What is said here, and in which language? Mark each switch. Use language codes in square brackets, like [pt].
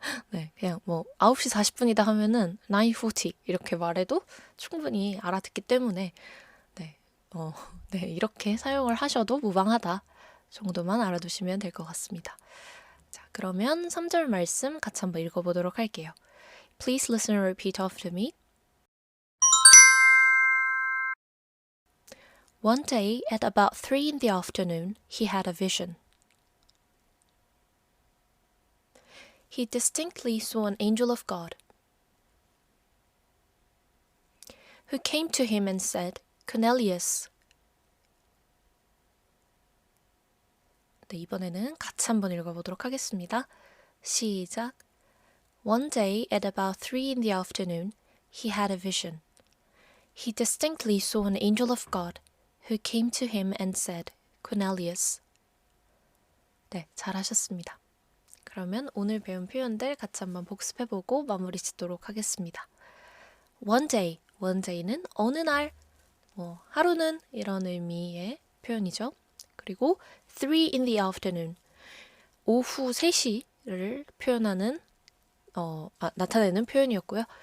[ko] 네, 그냥 뭐 9시 40분이다 하면은 9:40 이렇게 말해도 충분히 알아듣기 때문에 네, 네, 이렇게 사용을 하셔도 무방하다 정도만 알아두시면 될 것 같습니다. 자, 그러면 3절 말씀 같이 한번 읽어보도록 할게요. [en] Please listen and repeat after me. One day at about 3 in the afternoon, he had a vision. He distinctly saw an angel of God who came to him and said, Cornelius. [ko] 네, 이번에는 같이 한번 읽어보도록 하겠습니다. 시작. [en] One day at about 3 in the afternoon, he had a vision. He distinctly saw an angel of God who came to him and said, Cornelius. [ko] 네, 잘하셨습니다. 그러면 오늘 배운 표현들 같이 한번 복습해보고 마무리 짓도록 하겠습니다. One day는 어느 날, 하루는 이런 의미의 표현이죠. 그리고 [en] 3 in the afternoon, [ko] 오후 3시를 표현하는 나타내는 표현이었고요.